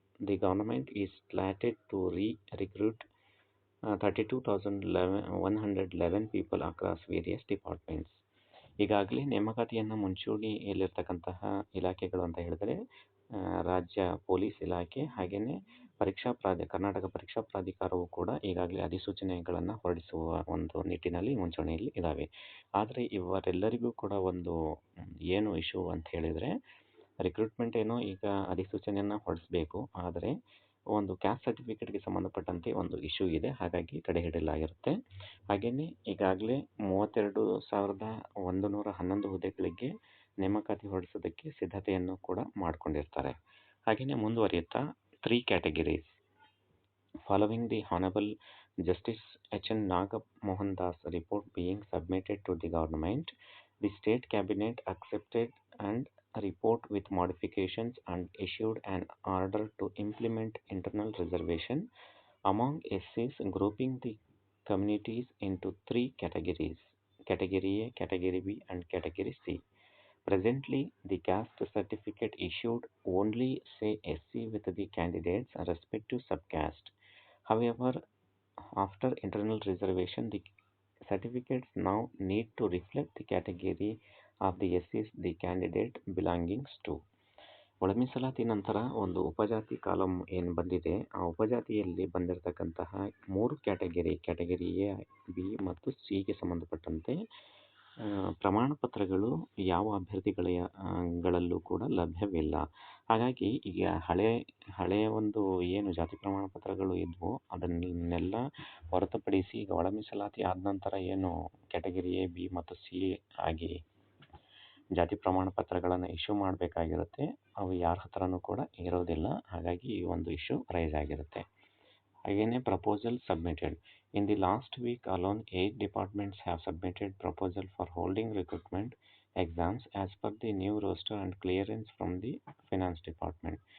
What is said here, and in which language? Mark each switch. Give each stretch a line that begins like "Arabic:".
English: The government is slated to recruit 32,111 people across various departments.
Kannada: ಈಗಾಗಲೇ ನೇಮಕಾತಿಯನ್ನು ಮುಂಚೂಣಿಯಲ್ಲಿರ್ತಕ್ಕಂತಹ ಇಲಾಖೆಗಳು ಅಂತ ಹೇಳಿದರೆ ರಾಜ್ಯ ಪೊಲೀಸ್ ಇಲಾಖೆ, ಹಾಗೆಯೇ ಕರ್ನಾಟಕ ಪರೀಕ್ಷಾ ಪ್ರಾಧಿಕಾರವು ಕೂಡ ಈಗಾಗಲೇ ಅಧಿಸೂಚನೆಗಳನ್ನು ಹೊರಡಿಸುವ ಒಂದು ನಿಟ್ಟಿನಲ್ಲಿ ಮುಂಚೂಣಿಯಲ್ಲಿ ಇದ್ದಾವೆ. ಆದರೆ ಇವರೆಲ್ಲರಿಗೂ ಕೂಡ ಒಂದು ಏನು ಇಶ್ಯೂ ಅಂತ ಹೇಳಿದರೆ ರಿಕ್ರೂಟ್ಮೆಂಟ್ ಏನೋ ಈಗ ಅಧಿಸೂಚನೆಯನ್ನು ಹೊರಡಿಸಬೇಕು, ಆದರೆ ಒಂದು ಕ್ಯಾಸ್ಟ್ ಸರ್ಟಿಫಿಕೇಟ್ಗೆ ಸಂಬಂಧಪಟ್ಟಂತೆ ಒಂದು ಇಶ್ಯೂ ಇದೆ. ಹಾಗಾಗಿ ತಡೆ ಹಿಡಿಯಲಾಗಿರುತ್ತೆ. ಹಾಗೆಯೇ ಈಗಾಗಲೇ 32,111 ಹುದ್ದೆಗಳಿಗೆ ನೇಮಕಾತಿ ಹೊರಡಿಸೋದಕ್ಕೆ ಸಿದ್ಧತೆಯನ್ನು ಕೂಡ ಮಾಡಿಕೊಂಡಿರ್ತಾರೆ. ಹಾಗೆಯೇ ಮುಂದುವರಿಯುತ್ತಾ
English: 3 categories. Following the Honorable Justice H.N. Nagamohan Das report being submitted to the government, the state cabinet accepted and report with modifications and issued an order to implement internal reservation among SCs, grouping the communities into 3 categories: Category A, Category B, and Category C. Presently, the caste certificate issued only say SC with the candidate's respective subcaste. However, after internal reservation, the certificates now need to reflect the category of the SCs the candidate belongs to.
Kannada: ಒಳ ಮೀಸಲಾತಿ ನಂತರ ಒಂದು ಉಪಜಾತಿ column ಏನು ಬಂದಿದೆ, ಆ ಉಪಜಾತಿಯಲ್ಲಿ ಬಂದಿರತಕ್ಕಂತಹ 3 category A, B ಮತ್ತು ಸಿಗೆ ಸಂಬಂಧಪಟ್ಟಂತೆ ಪ್ರಮಾಣ ಪತ್ರಗಳು ಯಾವ ಗಳಲ್ಲೂ ಕೂಡ ಲಭ್ಯವಿಲ್ಲ. ಹಾಗಾಗಿ ಈಗ ಹಳೆಯ ಒಂದು ಏನು ಜಾತಿ ಪ್ರಮಾಣ ಪತ್ರಗಳು ಇದ್ವು ಅದನ್ನೆಲ್ಲ ಹೊರತುಪಡಿಸಿ ಈಗ ಒಳ ಮೀಸಲಾತಿ ಆದ ನಂತರ ಏನು ಕ್ಯಾಟಗರಿ ಎ, ಬಿ ಮತ್ತು ಸಿ ಆಗಿ ಜಾತಿ ಪ್ರಮಾಣ ಪತ್ರಗಳನ್ನು ಇಶ್ಯೂ ಮಾಡಬೇಕಾಗಿರುತ್ತೆ, ಅವು ಯಾರ ಹತ್ರನೂ ಕೂಡ ಇರೋದಿಲ್ಲ. ಹಾಗಾಗಿ ಈ ಒಂದು ಇಶ್ಯೂ ರೈಸ್ ಆಗಿರುತ್ತೆ. ಹಾಗೆಯೇ
English: Proposal submitted. In the last week alone, 8 departments have submitted proposal for holding recruitment exams as per the new roster and clearance from the Finance Department.